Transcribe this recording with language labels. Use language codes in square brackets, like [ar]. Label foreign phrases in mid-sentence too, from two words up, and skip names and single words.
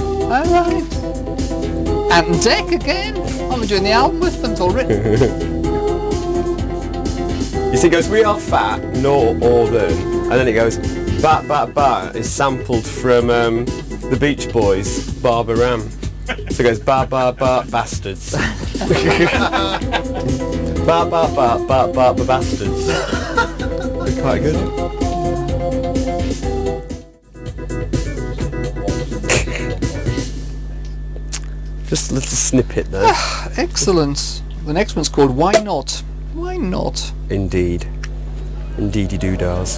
[en] Alright. And Deck again. I've been doing the album with them, it's all written. You see, it goes, we are fat, northern, and then it goes, bat, bat, bat. It's sampled from the Beach Boys, Barbara Ram. So it goes, ba, ba, ba, bastards. Ba, ba, ba, ba, ba, ba, bastards. They're quite good. Just a little snippet there. Excellent. The next one's called Why Not? Why not? Indeed. Indeedy-doo-dahs.